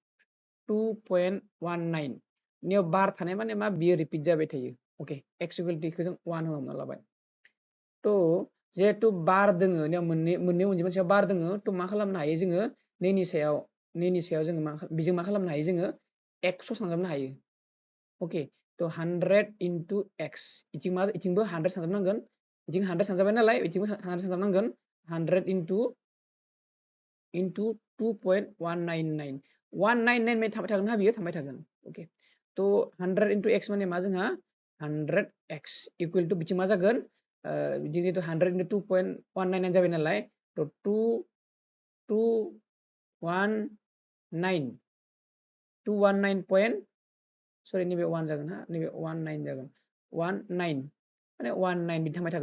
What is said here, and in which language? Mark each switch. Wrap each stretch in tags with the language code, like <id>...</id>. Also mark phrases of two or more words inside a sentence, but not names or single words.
<brx>2.19 नियाव बार थानाय माने मा बियो रिपिट जाबाय थायो ओके</brx> <en>x equal to</en> <brx>खौ जों 1 हमना लाबाय थ' जिहेतु बार दोङो नियाव मोननै अनजिमा सायाव बार दोङो थ' मा खालामनो हायो जोङो नैनि सायाव जोङो बेजों मा खालामनो हायो जोङो x सानजाबनो हायो ओके थ'</brx> <en>100 into x</en> <brx>इथिंबो 100 सानजाबनांगोन इथिं 100 सानजाबाय नालाय इथिंबो 100 सानजाबनांगोन 100</brx> <en>into 2.199</en> <brx>199 माने थांबाय थागोन हा बियो थांबाय थागोन ओके तो</brx> <en>100 into x</en> <brx>माने मा जोंहा</brx> <en>100x equal to</en> <brx>बिथिं मा जागोन बिथिं जिहेतु</brx> <en>100 into 2.199</en> <brx>जाबाय नालाय तो 219 219 सरि नैबे 1 जागोन हा नैबे 19 जागोन 19 माने 19 बिदि थांबाय</brx>